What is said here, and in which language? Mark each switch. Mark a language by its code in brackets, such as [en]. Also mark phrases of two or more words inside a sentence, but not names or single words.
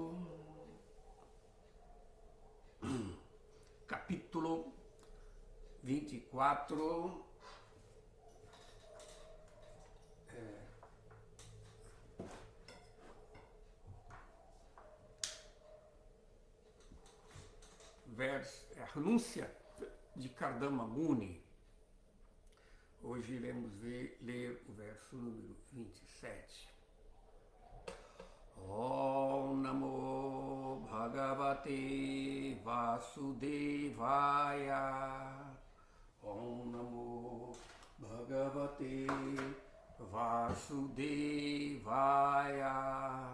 [pt] capítulo 24, a renúncia de Kardama Muni. Hoje iremos ler o verso número 27. [sa] Om Namo Bhagavate Vasudevaya. Om Namo Bhagavate Vasudevaya.